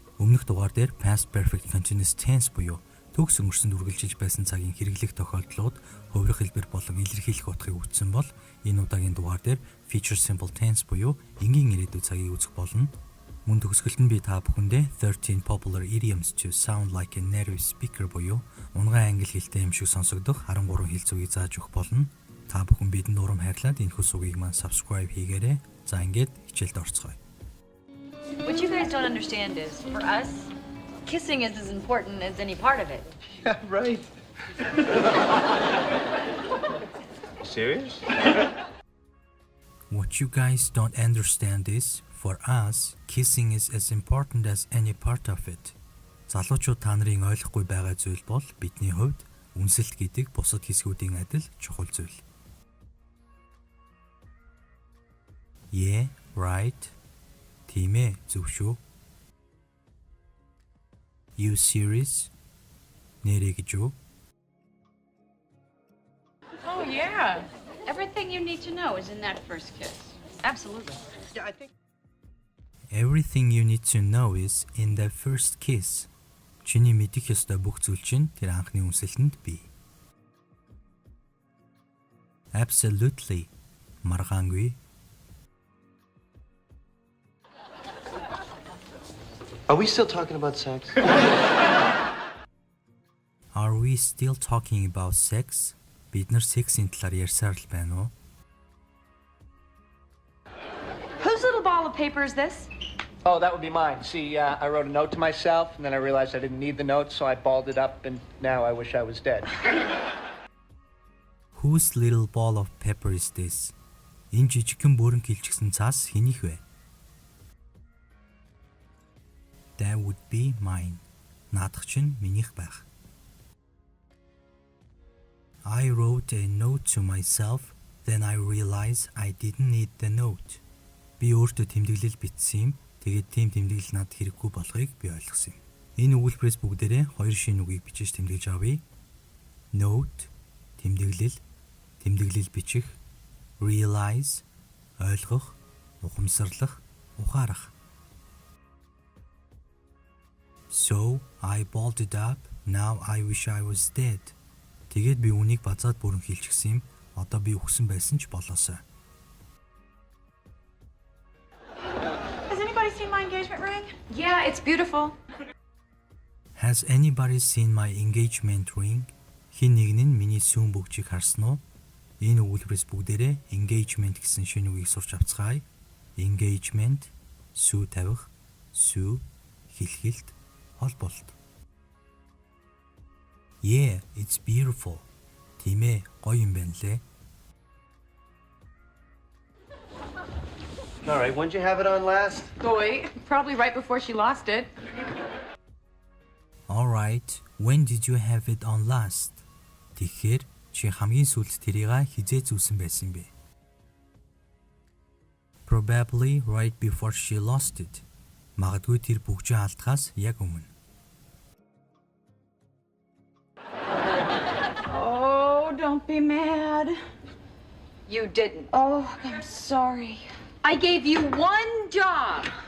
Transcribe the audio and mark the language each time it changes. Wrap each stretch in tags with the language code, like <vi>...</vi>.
<mn>Өмнөх дугаар дээр Past Perfect Continuous Tense буюу төгс өнгөрсөнд үргэлжилж байсан цагийн хэрэглэх тохиолдлууд хувирах хэлбэр болон илэрхийлэх утгыг үзсэн бол энэ удаагийн дугаар дээр Future Simple Tense буюу энгийн ирээдүйн цагийг үзэх болно. Мөн төгсгөлд нь би та бүхэндээ</mn> <en>13 popular idioms to sound like a native speaker</en> <mn>буюу унгаан англи хэлтэй юм шиг сонсогдох 13 хэл зүйгийг зааж өгөх болно. Та бүхэн бидэнд урам хайрлаад энэ хүсвийг маань subscribe хийгээрэй. За ингээд хичээлд орцгоё.</mn> <en>What you guys don't understand is, for us, kissing is as important as any part of it. Yeah, right. Serious? What you guys don't understand is, for us, kissing is as important as any part of it.</en> <mn>Залуучууд та нарын ойлгохгүй байгаа зүйл бол бидний хувьд үнсэлт гэдэг бусад хэсгүүдийн адил чухал зүйл.</mn> <en>Yeah, right.</en> <mn>Тийм ээ, зөв шүү.</mn> <en>You serious?</en> <mn>Нэрээ гэж юу?</mn> <en>Oh, yeah. Everything you need to know is in that first kiss. Absolutely. Yeah, I think. Everything you need to know is in the first kiss.</en> <mn>Чиний мэдэх ёстой бүх зүйл чинь тэр анхны үнсэлтэнд бий.</mn> <en>Absolutely.</en> <mn>Маргаангүй.</mn> <en>Are we still talking about sex? Are we still talking about sex?</en> <mn>Бид нар сексийн талаар ярьсаар л байна уу?</mn> <en>Whose little ball of paper is this? Oh, that would be mine. See, I wrote a note to myself, and then I realized I didn't need the note, so I balled it up, and now I wish I was dead. Whose little ball of pepper is this?</en> <mn>Энэ жижигхэн бөөрн килчгсэн цаас хэнийх вэ?</mn> <en>That would be mine.</en> <mn>Наадах чинь минийх байх.</mn> <en>I wrote a note to myself, then I realized I didn't need the note.</en> <mn>Би өөртөө тэмдэглэл бичсэн юм. Тэгээд тийм тэмдэглэл надад хэрэггүй болохыг би ойлгосон юм. Энэ өгүүлбэрээс бүгдээрээ хоёр шинэ үгийг бичиж тэмдэглэж авъя. Note, тэмдэглэл, тэмдэглэл бичих, realize, ойлгох, ухамсарлах, ухаарах.</mn> <en>So, I balled it up, now I wish I was dead.</en> <mn>Тэгээд би үнийг базаад бүрэн хийлчихсэн юм. Одоо би үхсэн байсан ч болоосой.</mn> <en>My engagement ring? Yeah, it's beautiful. Has anybody seen my engagement ring?</en> <mn>Хин нэг нь миний сүүн бүгжийг харсан уу? Энэ өгүүлбэрээс бүгдээрээ engagement гэсэн шинэ үгийг сурч авцгаая. Engagement, сүү тавих, сүү, хэлхэлт, холболт.</mn> <en>Yeah, it's beautiful.</en> <mn>Тийм ээ, гоё юм байна лээ.</mn> <en>All right, when'd you have it on last? Boy, probably right before she lost it. All right, when did you have it on last?</en> <mn>Тэгэхээр чи хамгийн сүүлд тэрийг хизээ зүүсэн байсан бэ?</mn> <en>Probably right before she lost it.</en> <mn>Магадгүй тэр бүгжээ алдахаас яг өмнө.</mn> <en>Oh, don't be mad. You didn't. Oh, I'm sorry. I gave you one job.</en>